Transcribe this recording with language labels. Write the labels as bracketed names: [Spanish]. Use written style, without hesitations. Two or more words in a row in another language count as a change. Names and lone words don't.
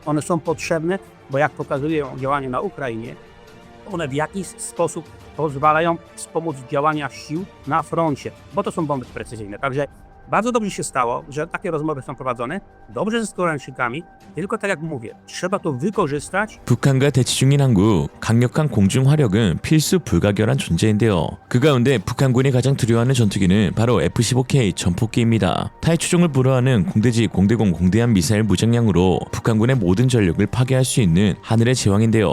[Polish] One są potrzebne, bo jak pokazują działania na Ukrainie, one w jakiś sposób pozwalają wspomóc działania sił na froncie, bo to są bomby precyzyjne. Także bardzo dobrze się stało, że takie rozmowy są prowadzone, dobrze ze Koreańczykami, tylko tak jak mówię, trzeba to wykorzystać. [Korean] 북한과 대치 중인 한국, 강력한 공중 화력은 필수 불가결한 존재인데요. 그 가운데 북한군이 가장 두려워하는 전투기는 바로 F-15K 전폭기입니다. 타의 추종을 불허하는 공대지, 공대공, 공대함 미사일 무장량으로 북한군의 모든 전력을 파괴할 수 있는 하늘의 제왕인데요.